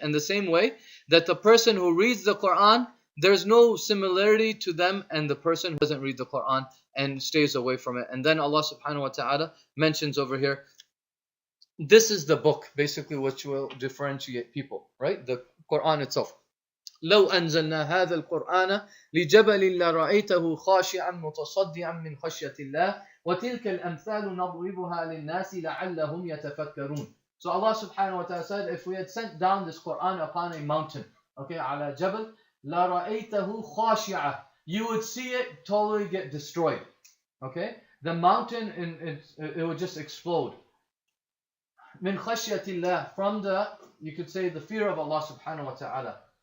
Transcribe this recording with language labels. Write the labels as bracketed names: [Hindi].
[English] And the same way that the person who reads the Quran, there's no similarity to them and the person who doesn't read the Quran and stays away from it. And then Allah subhanahu wa ta'ala mentions over here, this is the book, basically, which will differentiate people, right? The Quran itself. [Arabic] لو أنزلنا هذا القرآن لجبل لرأيته خاشعا متصدعا من خشية الله وتلك الأمثال نضربها للناس لعلهم يتفكرون. [English] So Allah subhanahu wa ta'ala said, if we had sent down this Quran upon a mountain, okay, [Arabic] على جبل لرأيته خاشعا, [English] you would see it totally get destroyed. Okay, the mountain it would just explode. [Arabic] من خشية الله, [English] from you could say the fear of Allah subhanahu wa ta'ala.